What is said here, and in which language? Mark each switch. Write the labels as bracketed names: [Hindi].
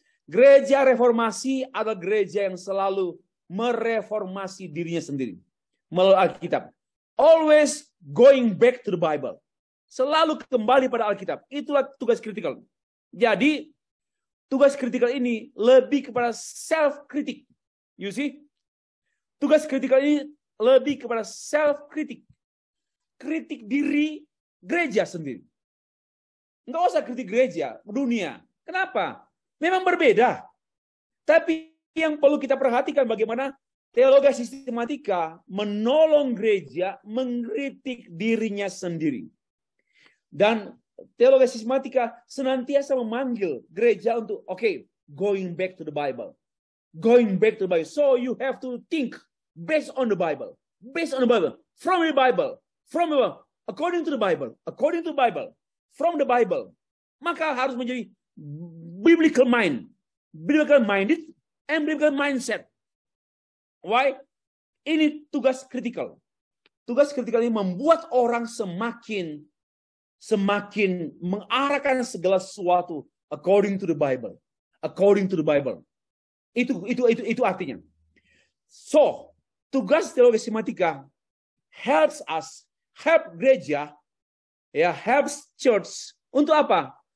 [Indonesian] Gereja reformasi adalah gereja yang selalu mereformasi dirinya sendiri melalui Alkitab. [English] Always going back to the Bible. [Indonesian] Selalu kembali pada Alkitab. Itulah tugas kritikal. Jadi, tugas kritikal ini lebih kepada self-kritik. [English] You see? [Indonesian] Tugas kritikal ini lebih kepada self-kritik. Kritik diri gereja sendiri. Nggak usah kritik gereja, dunia. Kenapa? Memang berbeda. Tapi yang perlu kita perhatikan bagaimana teologi sistematika menolong gereja mengkritik dirinya sendiri. Dan teologi sistematika senantiasa memanggil gereja untuk [English] going back to the Bible. [Indonesian] Going back to the Bible. [English] So you have to think based on the Bible. Based on the Bible. From the Bible. According to the Bible. According to the Bible. From the Bible. [Indonesian] Maka harus menjadi biblical mind. [English] Biblical minded and biblical mindset. Why? [Indonesian] Ini tugas kritikal. Tugas kritikal ini membuat orang semakin semakin mengarahkan segala sesuatu [English] according to the Bible. [Indonesian] According to the Bible. Itu artinya. So, tugas teologi sistematika [English] helps us, help [Indonesian] gereja, ya, [English] helps church [Indonesian] untuk apa?